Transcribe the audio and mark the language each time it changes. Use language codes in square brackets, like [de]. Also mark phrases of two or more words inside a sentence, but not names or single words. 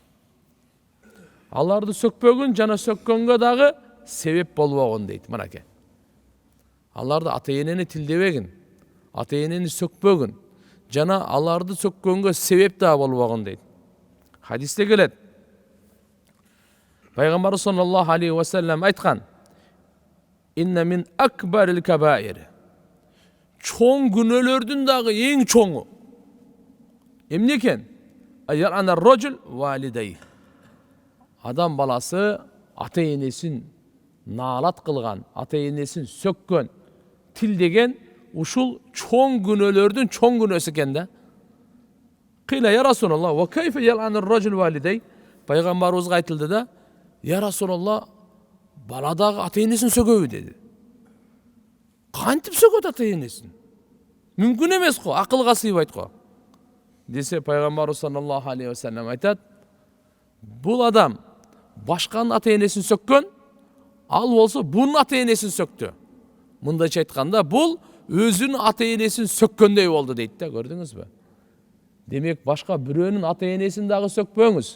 [ky] Аларды сөкпөгүн жана сөккөнгө дагы себеп болбогун дейт мынаке. Аларды ата-энени тилдебегин, ата-энени сөкпөгүн жана аларды сөккөнгө себеп да болбогун дейт. Хадисте келет. [ar] Пайгамбар صلى الله عليه وسلم айткан: "إن من أكبر الكبائر." [ky] Чоң күнөөлөрдүн дагы эң чоңу эмне экен? [ar] عاير الرجل والديه. [ky] Адам баласы ата-энесин наалат кылган, ата-энесин сөккөн, тилдеген ушул чоң күнөөлөрдүн чоң күнөөсү экен да. [ar] قيل يا رسول الله وكيف يلعن الرجل والديه? [ky] Пайгамбарыбызга айтылды да, [ar] يا رسول الله, [ky] бала дагы ата-энесин сөкөбү деди. Кантип сөкөт ата-энесин? Мүмкүн эмес го, акылга сыйбайт го. Десе Пайгамбар [ar] صلى الله عليه وسلم [ky] айтат: бул адам башканын ата-энесин сөккөн, ал болсо бунун ата-энесин сөктү. Мындайча айтканда, бул өзүнүн ата-энесин сөккөндөй болду дейт да, көрдүңүзбү? Демек, башка бирөөнүн ата-энесин дагы сөкпөңүз.